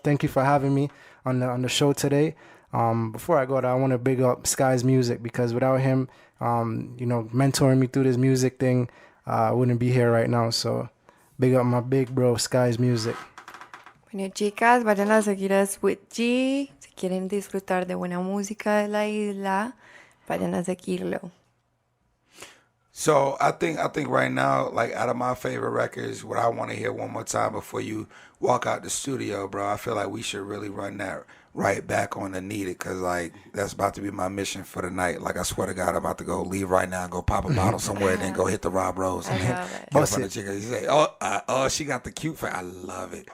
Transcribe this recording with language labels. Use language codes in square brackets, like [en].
[en] Thank you for having me on the show today. Before I go, I want to big up Sky's music, because without him, mentoring me through this music thing, I wouldn't be here right now. So big up my big bro, Sky's music. [es] Bueno, chicas, vayan a seguir a Suede G. Si quieren disfrutar de buena música de la isla, vayan a seguirlo. [en] So I think right now, like, out of my favorite records, what I want to hear one more time before you walk out the studio, bro, I feel like we should really run that right back on the Need It, because, like, that's about to be my mission for the night. Like, I swear to God, I'm about to go leave right now and go pop a bottle somewhere and then go hit the Rob Rose and then get up on the chicken. You say, oh, she got the cute face. I love it.